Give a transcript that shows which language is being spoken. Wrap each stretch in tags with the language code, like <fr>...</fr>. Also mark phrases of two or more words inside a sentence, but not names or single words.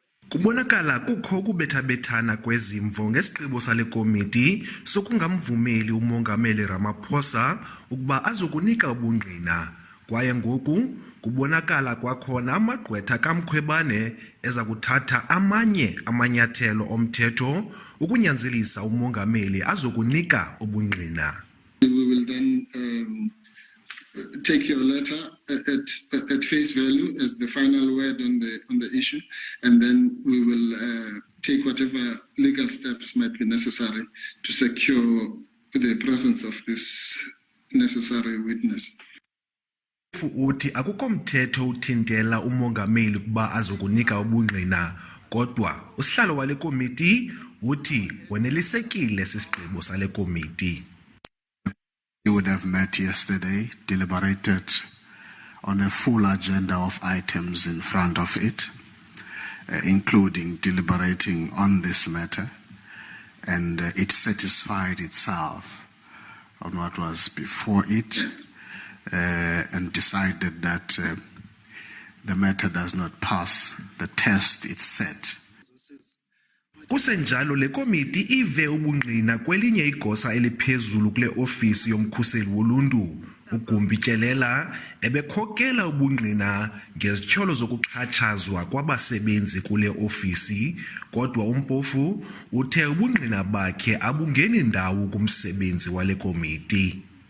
<xh>Kubonakala kukho ukubethabethana kwezimvo ngesigqibo sale komiti sokungamvumeli umongameli Ramaphosa ukuba azokunika ubungqina, kwaye ngoku kubonakala kwakhona amagqwetha kaMkhwebane eza kuthatha amanye amanyathelo omthetho ukunyanzelisa umongameli azokunika ubungqina.</xh> <en>We will then take your letter at face value as the final word on the issue, and then we will take whatever legal steps might be necessary to secure the presence of this necessary witness.</en> <xh>Uthi akukho mthetho uthintela umongameli kuba azokunika ubungqina, kodwa usihlalo wale komiti uthi wonelisekile sisigqibo sale komiti.</xh> <en>You would have met yesterday, deliberated on a full agenda of items in front of it, including deliberating on this matter, and it satisfied itself on what was before it and decided that the matter does not pass the test it set.</en> <xh>Kusenjalo le komiti ive ubungqina kwelinye igosa eliphezulu kule ofisi yomkhuseli woluntu, uGumbityelela, ebekhokela ubungqina ngezitsholo zokuxhatshazwa kwabasebenzi kule ofisi, kodwa umpofu uthe ubungqina bakhe abungeni ndawo kumsebenzi wale komiti.</xh>